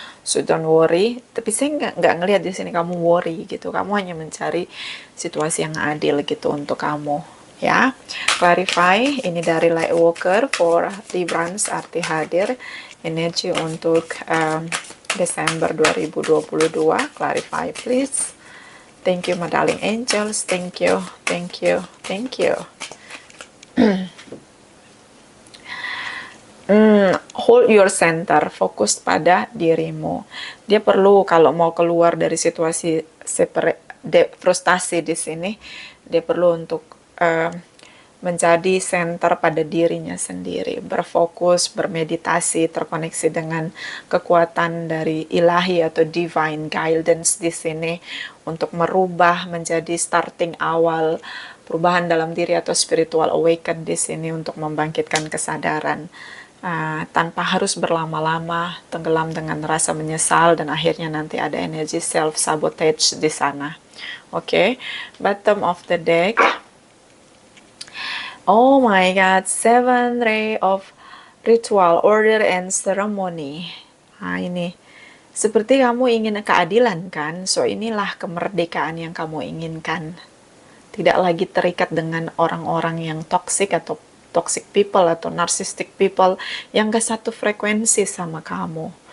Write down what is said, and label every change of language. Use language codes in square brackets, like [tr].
[en] So don't worry, [id] tapi saya nggak ngelihat di sini kamu worry gitu. Kamu hanya mencari situasi yang adil gitu untuk kamu, ya. Clarify, ini dari Lightworker for Librans arti hadir, energi untuk Desember 2022. [en] Clarify please. Thank you my darling angels, thank you, thank you, thank you. Hold your center, [id] fokus pada dirimu. Dia perlu kalau mau keluar dari situasi frustasi di sini, dia perlu untuk menjadi center pada dirinya sendiri, berfokus, bermeditasi, terkoneksi dengan kekuatan dari ilahi atau divine guidance di sini untuk merubah menjadi starting awal perubahan dalam diri atau spiritual awaken di sini untuk membangkitkan kesadaran. Tanpa harus berlama-lama tenggelam dengan rasa menyesal dan akhirnya nanti ada energi self sabotage di sana. [en] Oke, bottom of the deck. Oh my god, 7 ray of ritual, order and ceremony. [id] Nah, ini seperti kamu ingin keadilan kan? So inilah kemerdekaan yang kamu inginkan. Tidak lagi terikat dengan orang-orang yang toxic atau toxic people atau narcissistic people yang gak satu frekuensi sama kamu.